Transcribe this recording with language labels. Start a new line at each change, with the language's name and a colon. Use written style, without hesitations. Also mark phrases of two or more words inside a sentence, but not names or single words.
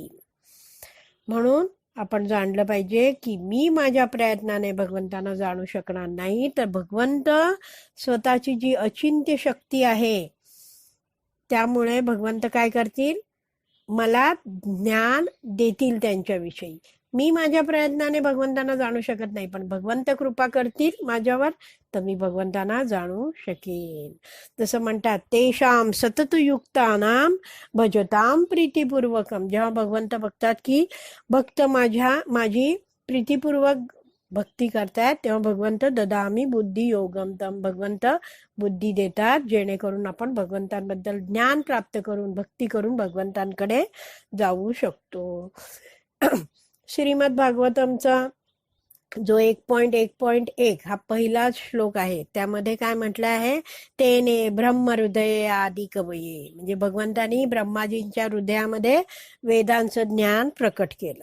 Marathi: म्हणून आपण जाणलं पाहिजे की मी माझ्या प्रयत्नाने भगवंतांना जाणू शकणार नाही, तर भगवंत स्वतःची जी अचिंत्य शक्ती आहे त्यामुळे भगवंत काय करतील? मला ज्ञान देतील त्यांच्याविषयी. मी माझ्या प्रयत्नाने भगवंतांना जाणू शकत नाही, पण भगवंत कृपा करतील माझ्यावर तर मी भगवंतांना जाणू शकेन. जसं म्हणतात,
Sanskrit: तेषाम सततयुक्तानाम भजताम प्रीतिपूर्वकम.
Marathi: जेव्हा भगवंत बघतात की भक्त माझी प्रीतिपूर्वक भक्ती करतायत तेव्हा भगवंत
Sanskrit: ददामी बुद्धी योगम तम,
Marathi: भगवंत बुद्धी देतात जेणेकरून आपण भगवंतांबद्दल ज्ञान प्राप्त करून भक्ती करून भगवंतांकडे जाऊ शकतो. श्रीमद भागवतमचा जो 1.1.1 हा पहिला श्लोक आहे, त्यामध्ये काय म्हटलं आहे,
Sanskrit: तेने ब्रह्महृदय आदी कवये,
Marathi: म्हणजे भगवंतांनी ब्रह्माजींच्या हृदयामध्ये वेदांचं ज्ञान प्रकट केलं.